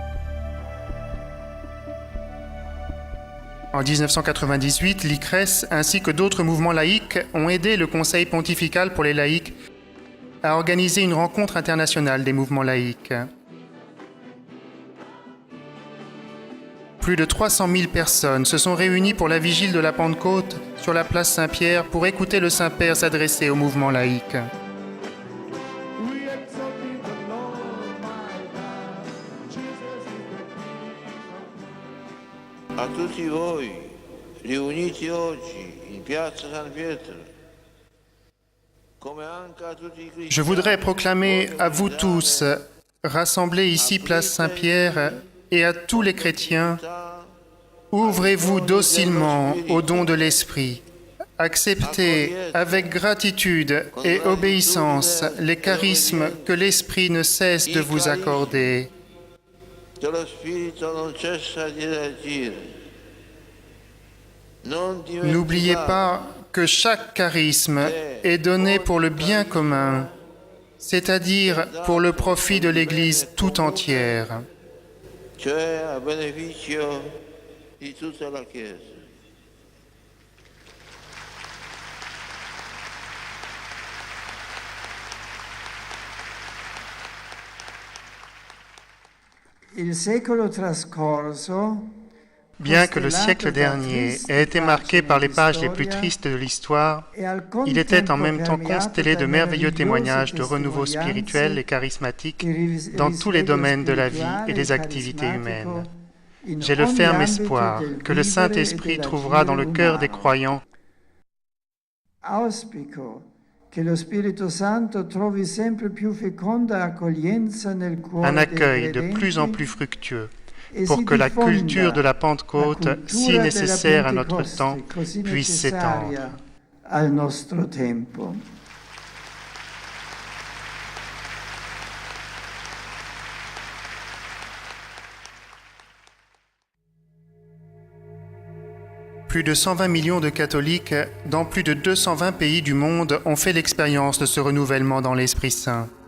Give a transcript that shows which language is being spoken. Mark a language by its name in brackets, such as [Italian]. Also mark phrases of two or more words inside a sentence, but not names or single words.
[French] En 1998, l'ICRES ainsi que d'autres mouvements laïques ont aidé le Conseil pontifical pour les laïcs à organiser une rencontre internationale des mouvements laïques. Plus de 300 000 personnes se sont réunies pour la vigile de la Pentecôte sur la place Saint-Pierre pour écouter le Saint-Père s'adresser au mouvement laïque. [Italian] A tutti voi, riuniti oggi in piazza San Pietro, come anche a tutti i cristiani. [French] Je voudrais proclamer à vous tous, rassemblés ici place Saint-Pierre, et à tous les chrétiens: ouvrez-vous docilement au don de l'Esprit. Acceptez avec gratitude et obéissance les charismes que l'Esprit ne cesse de vous accorder. [Italian] Che lo Spirito non cessa di agire. [French] N'oubliez pas que chaque charisme est donné pour le bien commun, c'est-à-dire pour le profit de l'Église tout entière. [Italian] Cioè a beneficio di tutta la Chiesa. Il secolo trascorso, [French] Bien que le siècle dernier ait été marqué par les pages les plus tristes de l'histoire, il était en même temps constellé de merveilleux témoignages de renouveau spirituel et charismatique dans tous les domaines de la vie et des activités humaines. J'ai le ferme espoir que le Saint-Esprit trouvera dans le cœur des croyants [Italian] Auspico che lo Spirito Santo trovi sempre più feconda accoglienza nel cuore [French] Un accueil [Italian] dei [French] de plus en [Italian] credenti [French] plus fructueux [Italian] e [French] pour [Italian] si [French] que la [Italian] diffonda [French] culture de la [Italian] la [French] Pentecôte, [Italian] cultura si della [French] nécessaire à notre [Italian] Pentecoste, [French] temps, [Italian] così [French] puisse s'étendre. [Italian] necessaria al nostro tempo. [French] Plus de 120 millions de catholiques dans plus de 220 pays du monde ont fait l'expérience de ce renouvellement dans l'Esprit Saint.